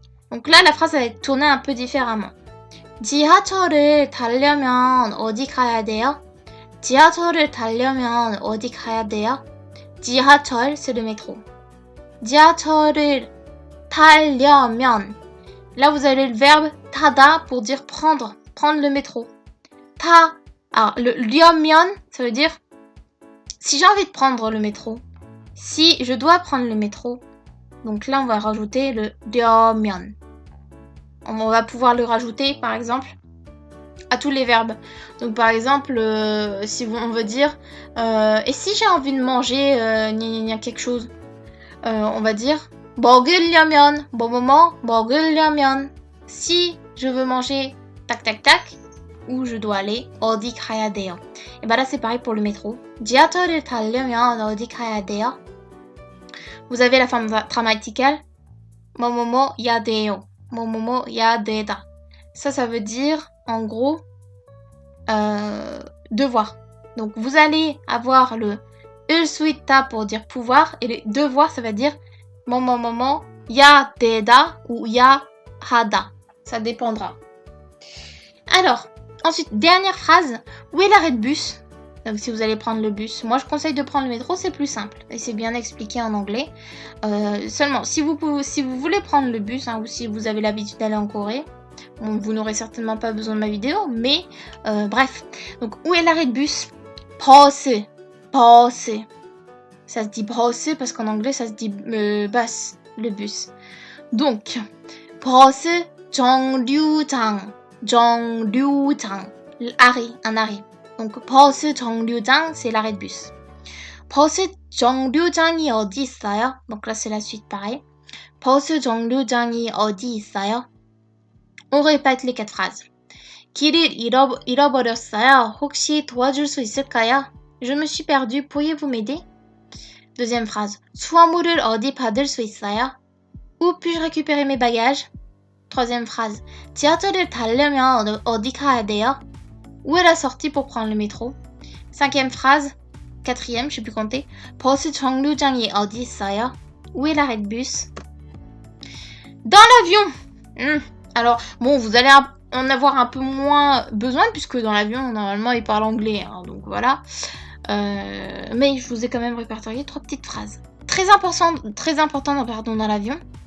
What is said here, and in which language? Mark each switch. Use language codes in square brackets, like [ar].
[fr] Donc là, la phrase va être tournée un peu différemment. [ko] 지하철을 타려면 어디 가야 돼요? 지하철을 타려면 어디 가야 돼요? [fr] 지하철, c'est le métro. [ko] 지하철을 타려면. [fr] Là, vous avez le verbe 타다 pour dire prendre le métro. Alors, le 려면, ça veut dire si j'ai envie de prendre le métro, si je dois prendre le métro. Donc là, on va rajouter le 려면. On va pouvoir le rajouter, par exemple, à tous les verbes. Donc, par exemple, si on veut dire et si j'ai envie de manger quelque chose, on va dire [ko] 먹으려면, 뭐뭐뭐, 먹으려면. [fr] Si je veux manger tac tac tac, où je dois aller, [ko] 어디 가야 돼요. [fr] Et bah là c'est pareil pour le métro. [ko] 지하철을 타려면 어디 가야 돼요. [fr] Vous avez la forme grammaticale. [ko] 뭐뭐뭐 해야 돼요. 뭐뭐뭐 해야 되다. [fr] Ça veut dire en gros devoir. Donc vous allez avoir le 을 수 있다 pour dire pouvoir et le devoir ça va dire [ko] 뭐뭐뭐뭐 해야 되다 [fr] ou 해야 하다. Ça dépendra. Alors, ensuite, dernière phrase. Où est l'arrêt de bus? si vous allez prendre le bus. Moi, je conseille de prendre le métro, c'est plus simple. Et c'est bien expliqué en anglais. Seulement, si vous voulez prendre le bus, hein, ou si vous avez l'habitude d'aller en Corée, bon, vous n'aurez certainement pas besoin de ma vidéo, mais bref. Donc, où est l'arrêt de bus? [ko] 버스. 버스. [fr] Ça se dit 버스 parce qu'en anglais, ça se dit bus, le bus. Donc, 버스 정류장. 정류장. Arrêt, un arrêt. Donc, 버스 정류장, c'est l'arrêt de bus. [ko] 버스 정류장이 어디 있어요? [fr] Donc là, c'est la suite, pareil. [ko] 버스 정류장이 어디 있어요? [fr] On répète les 4 phrases. [ko] 길을 잃어버렸어요. 혹시 도와줄 수 있을까요? [fr] Je me suis perdu. Pourriez-vous m'aider? Deuxième phrase. [ko] 수화물을 어디 받을 수 있어요? [fr] Où puis-je récupérer mes bagages? Troisième phrase. [ko] 지하철을 타려면 어디 가야 돼요? [fr] Où est la sortie pour prendre le métro? Cinquième phrase. Quatrième, je sais plus compter. [ko] 버스 정류장이 어디 있어요? [fr] Où est l'arrêt de bus? Dans l'avion. Alors, bon, vous allez en avoir un peu moins besoin puisque dans l'avion, normalement, ils parlent anglais. Hein, donc voilà. Mais je vous ai quand même répertorié 3 petites phrases. Très important dans l'avion.